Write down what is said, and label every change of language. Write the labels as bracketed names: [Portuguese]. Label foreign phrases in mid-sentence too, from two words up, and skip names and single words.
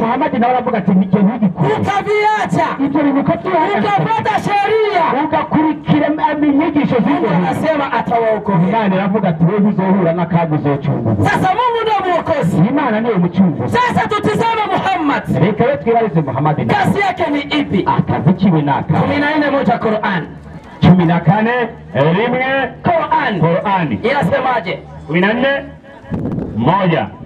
[Rundi] Muhamadi nawe aravuga ati nicyo ntigikora. [Swahili] Ukaviacha. Ukafuata sheria. [Rundi] Ugakurikira inyigisho z'Imana. [Swahili] Anasema atawaokoa. [Rundi] Imana iravuga ati [Swahili] wewe uzohura [Rundi] n'akaga uzocungurwa. [Swahili] Sasa Mungu ndiye muokozi. [Rundi] Imana ndiye mucunguzi. [Swahili] Sasa tutizame Muhammad. [Rundi] Reka twibarize Muhammad. [Swahili] Kazi yake ni ipi? [Rundi] Akazikiwe naka. 14 Qur'an. 14 rimwe [Swahili] Qur'an. Inasemaje? 14:1.